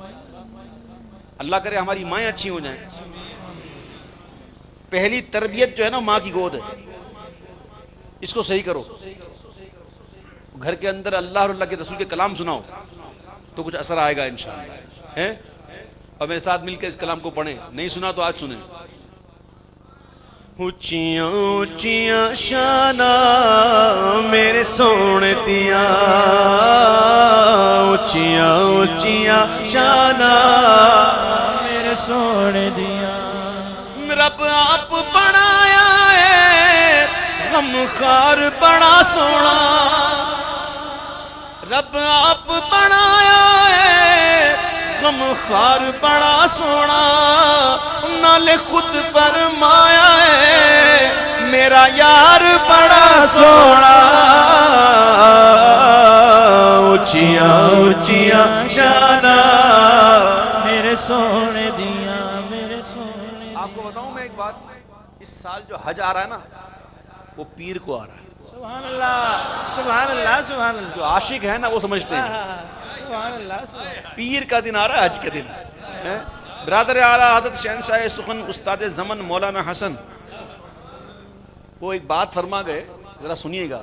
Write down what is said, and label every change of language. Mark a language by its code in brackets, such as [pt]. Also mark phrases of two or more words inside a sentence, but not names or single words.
[ur] اللہ کرے ہماری مائیں اچھی ہو جائیں۔ پہلی تربیت جو ہے نا ماں کی گود ہے، اس کو صحیح کرو، گھر کے اندر اللہ اور اللہ کے رسول کے کلام سناؤ تو کچھ اثر آئے گا انشاءاللہ۔ اور میرے ساتھ مل کے اس کلام کو پڑھیں، نہیں سنا تو آج سنیں۔ [pa] اونچیاں اونچیاں شاناں میرے سونے دیاں، اونچیاں اونچیاں شاناں میرے سونے دیا، رب آپ بنایا ہے غم خار بڑا سونا، رب آپ بنایا ہے غم خار بڑا سونا، نالے خود فرمایا ہے میرا یار بڑا سونا، اونچیاں اونچیاں شاناں میرے سونے دیا، میرے سونے۔ [ur] آپ کو بتاؤں میں ایک بات، اس سال جو حج آ رہا ہے نا وہ پیر کو آ رہا ہے۔ [ar] سبحان اللہ، سبحان اللہ، سبحان اللہ۔ [ur] جو عاشق ہے نا وہ سمجھتے ہیں [ar] سبحان اللہ، سبحان اللہ۔ [ur] پیر کا دن آ رہا ہے، حج کا دن۔ برادر اعلیٰ حضرت شہنشاہ سخن استاد زمن مولانا حسن وہ ایک بات فرما گئے، ذرا سنیے گا۔